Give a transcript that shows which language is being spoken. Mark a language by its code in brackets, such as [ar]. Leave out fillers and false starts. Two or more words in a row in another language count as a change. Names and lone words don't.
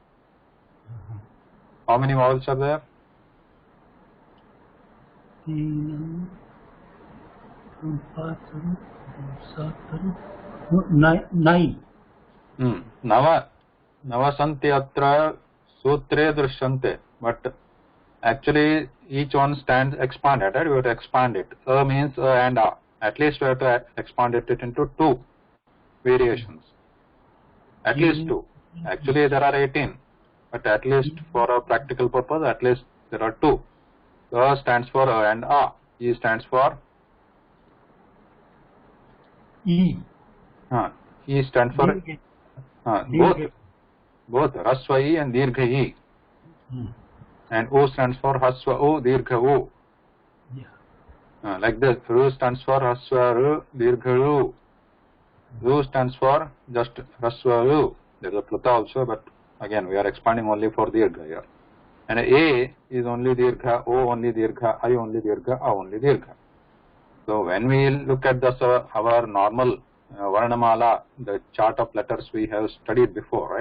[en] How many vowels are there? 9. [sa] Nava santi atra sutre drishyante. [en] But actually each one stands expanded, right? We have to expand it. A means A and A. At least we have to expand it into 2 variations. At least 2. Actually there are 18. But at least for a practical purpose, at least there are 2. A stands for A and A. E stands for E. E stands for both Rasva E and Dirgha E. And O stands for Hasva O, Dirgha O. Yeah. Like this, Ru stands for Hasva Ru, Dirgha Ru. Ru stands for just Rasva Ru. There is a Pluta also, but again we are expanding only for Dirgha here. And A is only Dirgha, O only Dirgha, I only Dirgha, A only Dirgha. So when we look at this, our normal Varnamala, the chart of letters we have studied before, right?